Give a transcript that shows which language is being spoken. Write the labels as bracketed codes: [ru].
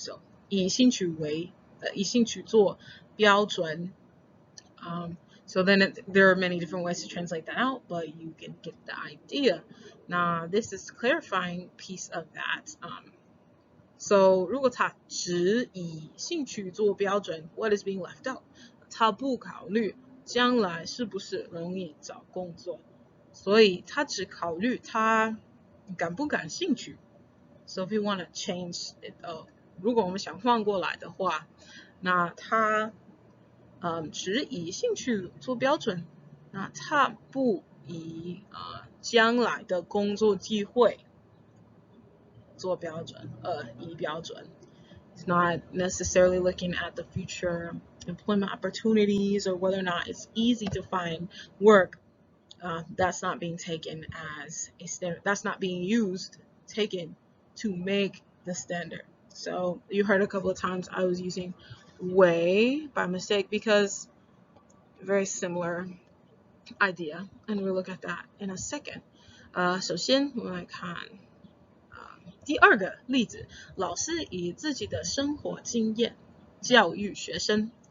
[en] So 以兴趣做标准 So then there are many different ways to translate that out, but you can get the idea. Now, this is the clarifying piece of that. So 如果他只以兴趣做标准 what is being left out? [zh] 他不考虑将来是不是容易找工作，所以他只考虑他感不感兴趣。 So if you want to change it, 如果我们想换过来的话，那他只以兴趣做标准，那他不以将来的工作机会做标准，以标准。 [en] It's not necessarily looking at the future employment opportunities or whether or not it's easy to find work. That's not being taken as a standard. That's not being taken to make the standard. So you heard a couple of times I was using way by mistake because very similar idea, and we'll look at that in a second. [zh] 首先我们来看第2个例子，老师以自己的生活经验教育学生。